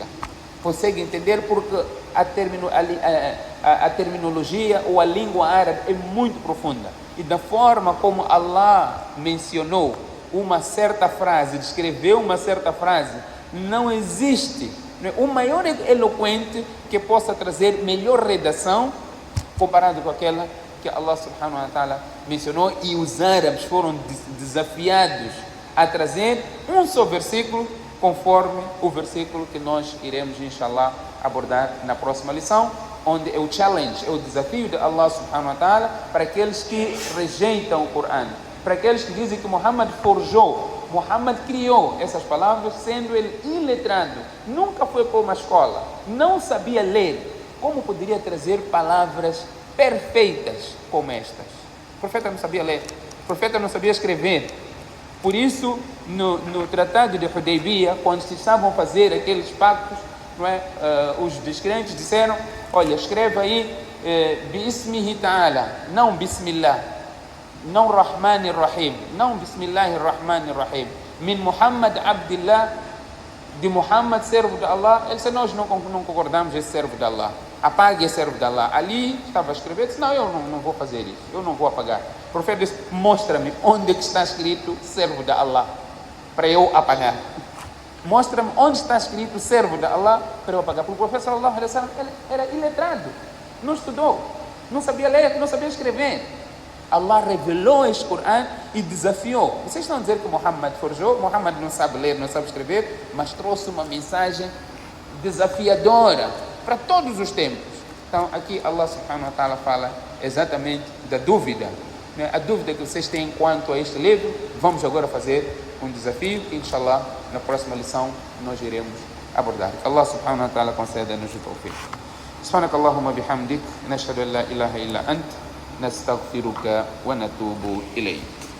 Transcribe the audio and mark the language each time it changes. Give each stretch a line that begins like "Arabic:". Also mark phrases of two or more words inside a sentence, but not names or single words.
Portuguese: Consegue entender porque a terminologia ou a língua árabe é muito profunda. E da forma como Allah mencionou uma certa frase, descreveu uma certa frase, não existe um maior eloquente que possa trazer melhor redação comparado com aquela que Allah
Arabic: سبحانه وتعالى
Portuguese: mencionou, e os árabes foram desafiados a trazer um só versículo, conforme o versículo que nós iremos, inshallah, abordar na próxima lição, onde é o challenge, é o desafio de Allah
Arabic: سبحانه وتعالى
Portuguese: para aqueles que rejeitam o Coran, para aqueles que dizem que Muhammad forjou, Muhammad criou essas palavras, sendo ele iletrado, nunca foi para uma escola, não sabia ler. Como poderia trazer palavras perfeitas como estas? O profeta não sabia ler, o profeta não sabia escrever. Por isso, no tratado de Hudaybiyah, quando se estavam a fazer aqueles pactos, não é? Os descrentes disseram: olha, escreva aí
Arabic: باسمه تعالى,
Portuguese: não Bismillah, não
Arabic: رحمن رحيم,
Portuguese: não
Arabic: بسم الله رحمن رحيم من محمد عبد الله,
Portuguese: de Muhammad, servo de Allah. Ele disse: nós não concordamos esse servo de Allah, apague esse servo de Allah. Ali estava a escrever, disse: não, eu não vou fazer isso, eu não vou apagar. O profeta disse: mostra-me onde que está escrito servo de Allah, para eu apagar. Mostra-me onde está escrito servo de Allah, para eu apagar. Porque o profeta
Arabic: صلى الله عليه وسلم,
Portuguese: ele era iletrado, não estudou, não sabia ler, não sabia escrever. Allah revelou este Coran e desafiou. Vocês estão a dizer que Muhammad forjou? Muhammad não sabe ler, não sabe escrever, mas trouxe uma mensagem desafiadora para todos os tempos. Então aqui Allah
Arabic: سبحانه وتعالى
Portuguese: fala exatamente da dúvida, né? A dúvida que vocês têm quanto a este livro. Vamos agora fazer um desafio que, inshallah, na próxima lição nós iremos abordar. Allah
Arabic: سبحانه وتعالى
Portuguese: conceda-nos o tawfiq.
Arabic: سبحانك اللهم بحمدك نشهد أن لا إله إلا أنت نستغفرك ونتوب إليك.